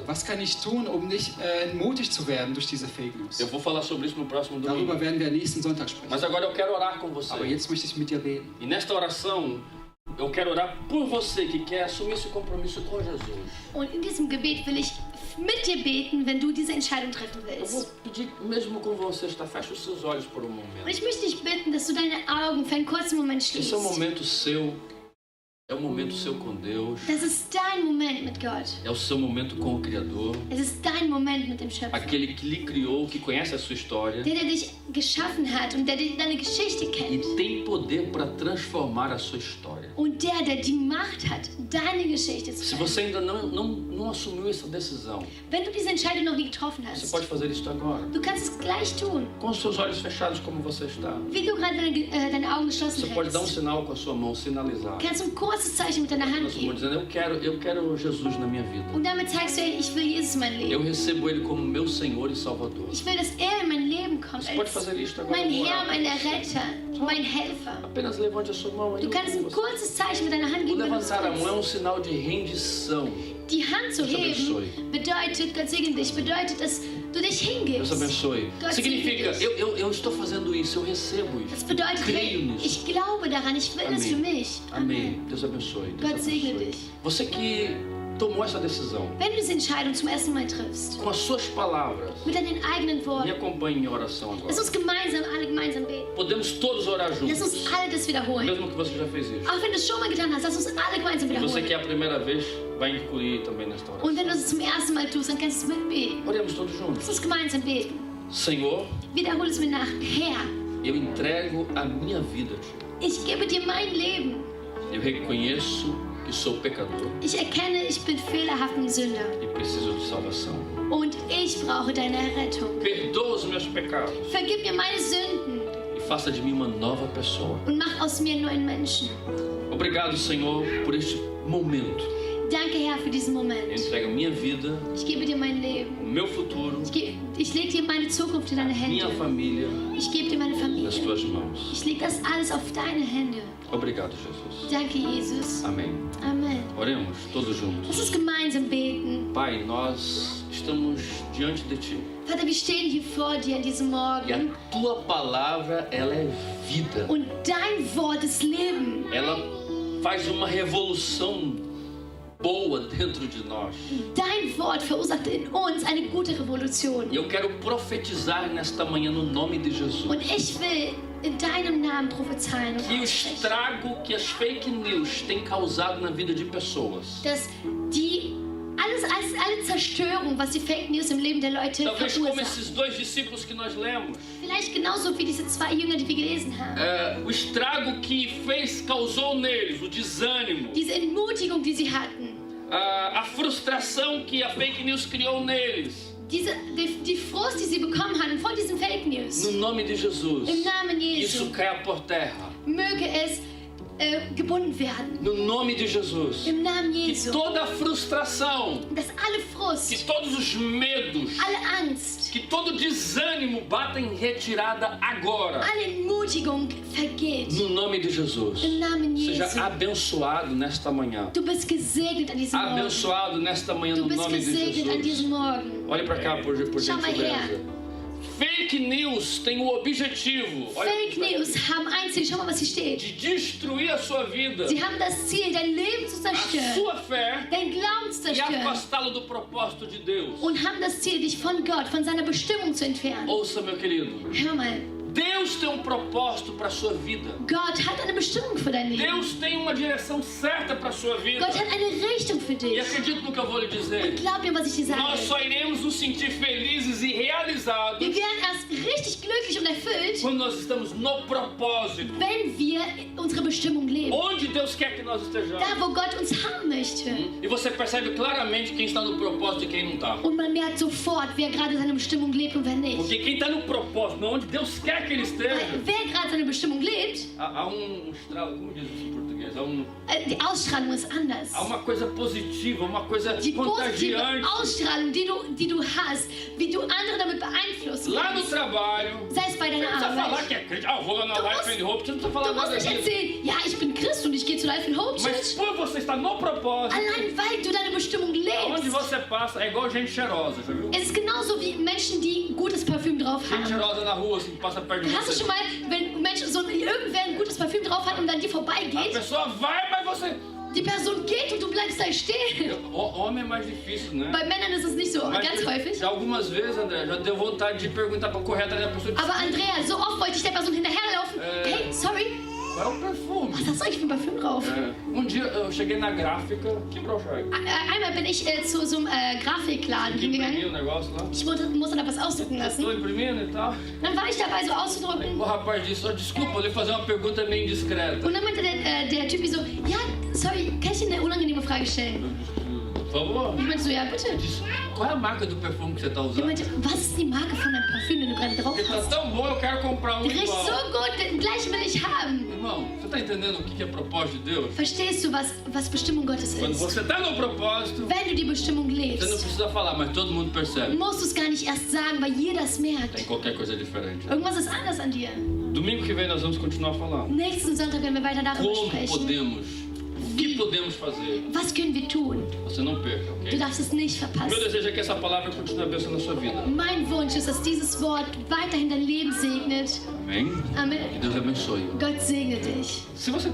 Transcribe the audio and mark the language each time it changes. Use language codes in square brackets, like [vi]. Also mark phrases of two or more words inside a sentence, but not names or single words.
[de] Was kann ich tun, um nicht entmutigt zu werden durch diese [en] Fake News? [pt] Eu vou falar sobre isso no próximo domingo. [de] Darüber werden wir nächsten Sonntag sprechen. [pt] Mas agora eu quero orar com você. [de] Aber jetzt möchte ich mit dir beten. [pt] E nesta oração, eu quero orar por você que quer assumir esse compromisso com Jesus. [de] Und in diesem Gebet will ich mit dir beten, wenn du diese Entscheidung treffen [pt] Eu vou [de] willst. [pt] pedir mesmo com você, está? Feche os seus olhos por um [de] Und [pt] momento. [de] ich möchte dich bitten, dass du deine Augen für einen kurzen Moment [pt] Esse [de] schließt. [pt] é o momento seu. É o momento seu com Deus. [de] Das ist dein Moment mit Gott. [pt] É o seu momento com o Criador. [de] Es ist dein Moment mit dem Schöpfer. [pt] Aquele que lhe criou, que conhece a sua história. [de] Der dich geschaffen hat und der deine Geschichte [pt] E [de] kennt. [pt] tem poder para transformar a sua história. [de] Und der die Macht hat, deine Geschichte zu [pt] Se [de] verändern. [pt] você ainda não assumiu essa decisão, [de] Wenn du diese Entscheidung noch nie getroffen [pt] você [de] hast, [pt] pode fazer isso agora. [de] du kannst es gleich tun. [pt] Com os seus olhos fechados como você está. [de] Wie du gerade deine Augen geschlossen [pt] Você pode dar [de] hältst. [pt] sinal com a sua mão, sinalizar. [de] Kannst du ein kurzes Zeichen mit deiner Hand [pt] Com a sua mão, [de] geben. [pt] dizendo, eu quero Jesus na minha vida. [de] Und damit zeigst du, ey, ich will Jesus in mein [pt] Eu [de] Leben. [pt] recebo Ele como meu Senhor e Salvador. [de] Ich will, dass er in mein Leben kommt [pt] Você pode [de] als [pt] fazer isso agora. [de] mein [pt] eu vou [de] Herr, [pt] orar. [de] mein Retter, mein Helfer. [pt] Apenas levante a sua mão aí. [de] Du kannst ein kurzes Zeichen mit deiner Hand [pt] O [de] geben, wenn du es [pt] levantar a mão é [de] willst. [pt] um sinal de rendição. [de] Die Hand zu [pt] Deus abençoe. [de] heben bedeutet, Gott segne dich, bedeutet, dass du dich [pt] Deus [de] hingibst. [pt] abençoe. [de] Gott [pt] Significa, [de] segne dich. [pt] eu estou fazendo isso, eu recebo [de] Das [pt] isso. Eu [de] bedeutet, [pt] creio [de] hey, [pt] nisso. [de] ich glaube daran, ich will es für mich. [pt] Amém. Deus abençoe. Deus [de] Gott segne [pt] abençoe. [de] dich. [pt] Você que tomou essa decisão, [de] Wenn du diese Entscheidung zum ersten Mal triffst, [pt] com as suas palavras, [de] mit deinen eigenen [pt] me [de] Worten, [pt] acompanhe em oração agora. [de] lass uns alle gemeinsam beten. [pt] Podemos todos orar [de] Lass [pt] juntos, [de] uns alle das wiederholen. [pt] mesmo que você já fez isso. [de] Auch wenn du es schon mal getan hast, lass uns alle gemeinsam [pt] E você que [de] wiederholen. [pt] é a primeira vez, vai incluir também nesta oração. [de] Und wenn du es zum ersten Mal tust, dann kannst du es mitbeten. [pt] Oremos todos [de] Lass [pt] juntos. [de] uns gemeinsam beten. [pt] Senhor, [de] Wiederhole es mir nach. Herr, [pt] eu entrego a minha vida a Ti. [de] ich gebe dir mein Leben. [pt] Eu reconheço que sou pecador [de] Ich erkenne, ich bin fehlerhaft und Sünder. [pt] e preciso de salvação. [de] Und ich brauche deine Errettung. [pt] Perdoa os meus pecados [de] Vergib mir meine Sünden [pt] e faça de mim uma nova pessoa. [de] und mach aus mir einen neuen Menschen. [pt] Obrigado, Senhor, por este momento. [de] Danke, Herr, für diesen [pt] Eu [de] Moment. [pt] entrego a minha vida, [de] Ich gebe dir mein Leben. [pt] o meu futuro, [de] Ich lege dir meine Zukunft in deine [pt] minha [de] Hände. [pt] família [de] Ich gebe dir meine [pt] nas [de] Familie. [pt] Tuas mãos. [de] Ich lege das alles auf deine Hände. [pt] Obrigado, Jesus. [de] Danke, Jesus. [pt] Amém. [de] Amen. [pt] Oremos todos juntos. [de] Lass uns gemeinsam beten. [pt] Pai, nós estamos diante de Ti. [de] Vater, wir stehen hier vor dir an diesem [pt] E a [de] Morgen. [pt] Tua palavra, ela é vida. [de] Und dein Wort ist Leben. [pt] Ela faz uma revolução boa dentro de nós. [de] Dein Wort verursacht in uns eine gute Revolution. [pt] E eu quero profetizar nesta manhã no nome de Jesus. [de] Und ich will in deinem Namen prophezeien und [pt] Que o [de] aussprechen, [pt] estrago que as [en] fake news [pt] têm causado na vida de pessoas, [de] dass alle Zerstörung, was die [en] Fake News [de] im Leben der Leute [pt] talvez como [de] verursachen, [pt] esses dois discípulos que nós lemos, [de] vielleicht genauso wie diese zwei Jünger, die wir gelesen haben, [pt] o estrago que causou neles, o desânimo, [de] diese Entmutigung, die sie hatten, [pt] a frustração que a [en] fake news [pt] criou neles, [de] die Frust, die sie bekommen hatten von diesen [en] Fake News. [pt] no nome de Jesus, [de] Im Namen [pt] isso [de] Jesu [pt] caia por terra. [de] möge es gebunden werden. [pt] No nome de Jesus, [de] Im Namen [pt] que [de] Jesu. [pt] toda a frustração, [de] Dass alle [pt] que [de] Frust, [pt] todos os medos, [de] alle Angst, [pt] que todo desânimo bata em retirada agora. [de] alle Entmutigung vergeht. [pt] No nome de Jesus. [de] Im Namen [pt] Seja [de] Jesu. [pt] abençoado nesta manhã. [de] Du bist gesegnet an diesem Morgen. [pt] Abençoado nesta manhã [de] Du [pt] no [de] bist [pt] nome de [de] gesegnet an [pt] Jesus. [de] diesem Morgen. [pt] Olhe para cá, por [de] Schau mal [pt] gentileza. [de] her. [en] Fake news [pt] tem o objetivo olha [de] Fake [pt] pra [de] News [pt] aqui, [de] haben ein Ziel. Schau mal, was hier steht. [pt] de destruir a sua vida, [de] Sie haben das Ziel, dein Leben zu [pt] a [de] zerstören, [pt] sua fé [de] dein Glauben zu [pt] e [de] zerstören [pt] afastá-lo do propósito de Deus. [de] und haben das Ziel, dich von Gott, von seiner Bestimmung zu entfernen. [pt] Ouça, meu querido. [de] Hör mal, [pt] Deus tem um propósito para a sua vida. [de] Gott hat eine Bestimmung für dein Leben. [pt] Deus tem uma direção certa para a sua vida. [de] Gott hat eine Richtung für [pt] E [de] dich. [pt] acredite no que eu vou lhe dizer. [de] Glaub mir, was ich dir [pt] Nós [de] sage. [pt] só iremos nos sentir felizes e realizados [de] Wir werden erst richtig glücklich und erfüllt, [pt] quando nós estamos no propósito. [de] wenn wir unsere Bestimmung leben. [pt] Onde Deus quer que nós estejamos. [de] Da, wo Gott uns haben möchte. [pt] E você percebe claramente quem está no propósito e quem não está. [de] Und man merkt sofort, wer gerade seine Bestimmung lebt und wer nicht. [pt] Porque quem está no propósito, onde Deus quer que ele esteja, [de] Weil wer gerade seine Bestimmung lebt, [pt] há estralo, como diz isso em português? [de] die Ausstrahlung ist anders. [pt] Há uma coisa positiva, uma coisa [de] Die positive [pt] contagiante. [de] Ausstrahlung, die du hast, wie du andere damit beeinflussen [pt] Lá no [de] kannst. [pt] trabalho, [de] Sei es bei [pt] não [de] deiner [pt] precisa falar [de] Arbeit. [pt] que é crente. Ah, eu vou lá na [de] Du [pt] Life [de] musst- [pt] and Hope. Você não precisa falar [de] Du musst [pt] nada [de] nicht [pt] disso. [de] erzählen, ja, ich bin Christ und ich gehe zu Life in Hope [pt] Mas [de] Church. [pt] por você estar no propósito, [de] Allein weil du deine Bestimmung [pt] onde [de] lebst. [pt] você passa, é igual gente cheirosa, já viu? [de] Es ist genauso wie Menschen, die gutes Parfüm drauf [pt] Gente [de] haben. [pt] cheirosa na rua, assim, que passa perto de [de] Hast du [pt] você. [de] schon mal, wenn Menschen irgendwer ein gutes Parfüm drauf hat und an dir [pt] A [de] vorbeigeht, [pt] pessoa vai, mas você... [de] die Person geht und du bleibst da stehen? [pt] Homem é mais difícil, né? [de] Bei Männern ist es nicht so [pt] Mas [de] ganz häufig. [pt] já algumas vezes, André, já deu vontade de perguntar pra correr atrás da pessoa. [de] Aber Andrea, so oft wollte ich der Person hinterherlaufen. [en] Hey, sorry, [pt] Qual é o perfume? [de] was hast du eigentlich für ein Parfüm drauf? [pt] Dia eu cheguei na gráfica, quebrou o chave. [de] Einmal bin ich zu so einem Grafikladen [pt] Que imprimiu [de] hingegangen. [pt] o negócio lá. [de] Ich musste da was ausdrucken [pt] Tô [de] lassen. [pt] imprimindo e tal. [de] Dann war ich dabei, so [pt] Aí [de] auszudrucken. [pt] o rapaz disse, ó, desculpa, eu lhe fazer uma pergunta meio indiscreta. [de] Und dann meinte der Typ so, ja, sorry, kann ich dir eine unangenehme Frage stellen? [pt] Por favor. [de] Ich meinte so, ja, bitte. [pt] Disse, qual é a marca do perfume que você tá [de] Er [pt] usando? [de] meinte, was ist die Marke von deinem Parfüm, den du gerade drauf [pt] Porque tá [de] hast? [pt] tão bom, eu quero comprar um [de] Der riecht [pt] igual. [de] so gut, den gleichen will ich haben. [pt] Irmão, você tá entendendo o que é propósito de Deus? [de] Verstehst du, was Bestimmung Gottes [pt] Quando [de] ist? [pt] você tá no propósito, [de] Wenn du die Bestimmung [pt] você não [de] lebst, [pt] precisa falar, mas todo mundo percebe. [de] musst du es gar nicht erst sagen, weil jeder es [pt] Tem [de] merkt. [pt] qualquer coisa diferente. [de] Irgendwas ist anders an dir. [pt] Domingo que vem nós vamos continuar falando. [de] Nächsten Sonntag werden wir weiter darüber [pt] Como [de] sprechen. [pt] podemos que podemos fazer? [de] Was können wir tun? [pt] Você não perca, [de] Du [pt] ok? [de] darfst es nicht [pt] Meu [de] verpassen. [pt] desejo é que essa palavra continue abençoando a sua vida. [de] Mein Wunsch ist, dass dieses Wort weiterhin dein Leben segnet. [pt] Amém? Que [de] Amen. [pt] Deus abençoe. [de] Gott segne dich. [pt] Se você